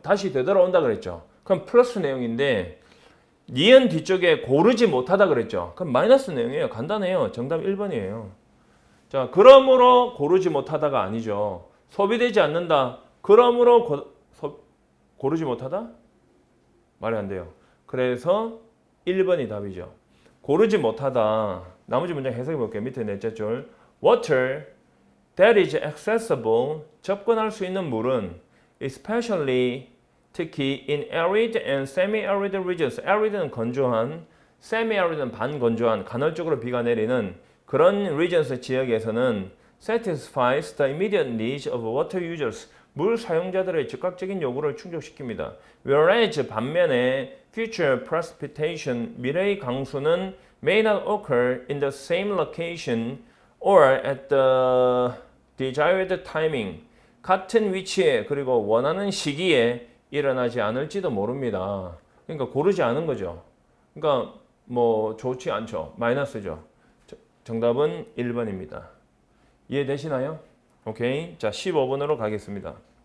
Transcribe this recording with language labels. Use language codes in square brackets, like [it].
[ko] 다시 되돌아온다 그랬죠. 그럼 플러스 내용인데 니은 뒤쪽에 고르지 못하다 그랬죠. 그럼 마이너스 내용이에요. 간단해요. 정답 1번이에요. 자, 그러므로 고르지 못하다가 아니죠. 소비되지 않는다. 그러므로 고르지 못하다? 말이 안 돼요. 그래서 1번이 답이죠. 고르지 못하다. 나머지 문장 해석해 볼게요. 밑에 넷째 줄. [en] Water that is accessible, [ko] 접근할 수 있는 물은 [en] especially 특히 in arid and semi-arid regions, arid는 [ko] 건조한, [en] semi-arid는 [ko] 반건조한, 간헐적으로 비가 내리는 그런 [en] regions [ko] 지역에서는 [en] satisfies the immediate needs of water users, [ko] 물 사용자들의 즉각적인 요구를 충족시킵니다. [en] Whereas [ko] 반면에 [en] future precipitation, [ko] 미래의 강수는 [en] may not occur in the same location or at the desired timing, [ko] 같은 위치에 그리고 원하는 시기에 일어나지 않을지도 모릅니다. 그러니까 고르지 않은 거죠. 그러니까 뭐 좋지 않죠. 마이너스죠. 정답은 1번입니다. 이해되시나요? 오케이. 자, 15번으로 가겠습니다.